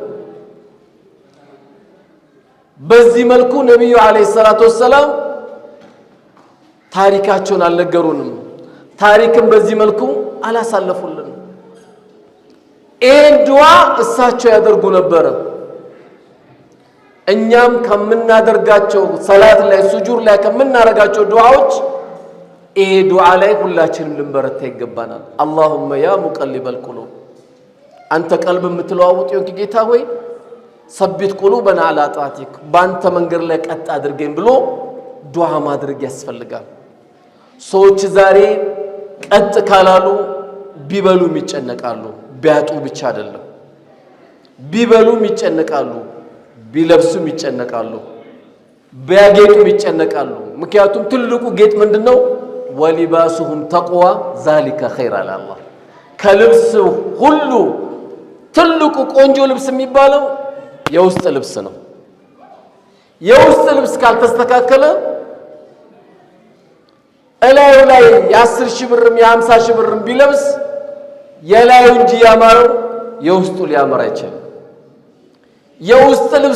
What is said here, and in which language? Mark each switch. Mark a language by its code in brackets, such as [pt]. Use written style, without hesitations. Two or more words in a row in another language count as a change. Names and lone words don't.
[am] በዚህ መልኩ ነብዩ [ar] عليه الصلاة والسلام [am] ታሪካቸውን አልነገሩንም ታሪክም በዚህ መልኩ አላሳለፉልን ይሄን ዱዓ እሳቸው ያደርጉ ነበር እኛም ከምናደርጋቸው ሰላት ላይ ሱጁድ ላይ ከምናረጋቸው ዱዓዎች ይሄ ዱዓ ላይ ሁላችንም ልንበረታ ይገባናል [ar] اللهم يا مقلب القلوب [am] አንተ ቀልብ የምትለዋውጥ የሆንክ ጌታ ሆይ [ar] ثبت قلوبنا على طاعتك [am] ባንተ መንገድ ላይ ቀጥ አድርገኝ ብሎ ዱዓ ማድረግ ያስፈልጋል ሰዎች ዛሬ ቀጥ ካላሉ ቢበሉም ይጨነቃሉ ቢያጡ ብቻ አይደለም ቢበሉም ይጨነቃሉ ቢለብሱም ይጨነቃሉ ቢያጌጡም ይጨነቃሉ ምክንያቱም ትልቁ ጌጥ ምንድነው [ar] ولباسهم تقوى ذلك خير على الله [am] ከልብስ ሁሉ ትልቁ ቆንጆ ልብስ የሚባለው የውስጥ ልብስ ነው የውስጥ ልብስ ካልተስተካከለ እላዩ ላይ የ10 ሺህ ብርም የ50 ሺህ ብርም ቢለብስ የላዩ እንጂ ያማረው የውስጡ ሊያመራ ይችላል የውስጥ ልብስ